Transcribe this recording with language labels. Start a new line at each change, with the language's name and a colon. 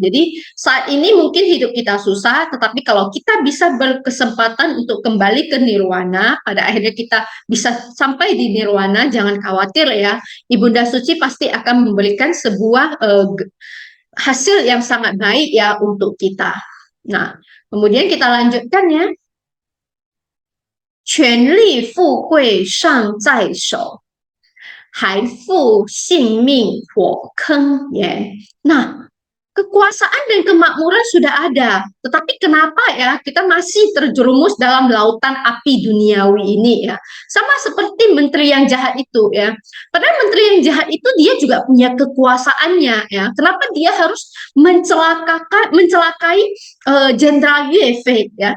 Indonesian: Jadi saat ini mungkin hidup kita susah, tetapi kalau kita bisa berkesempatan untuk kembali ke nirwana, pada akhirnya kita bisa sampai di nirwana, jangan khawatir ya. Ibunda Suci pasti akan memberikan sebuah hasil yang sangat baik ya untuk kita. Nah, kemudian kita lanjutkan ya.
Chinese: 权力富贵尚在手，还负性命火坑也。
Indonesian: Nah, kekuasaan dan kemakmuran sudah ada, tetapi kenapa ya kita masih terjerumus dalam lautan api duniawi ini ya? Sama seperti menteri yang jahat itu ya. Padahal menteri yang jahat itu dia juga punya kekuasaannya ya. Kenapa dia harus mencelakai Jenderal Yue Fei ya?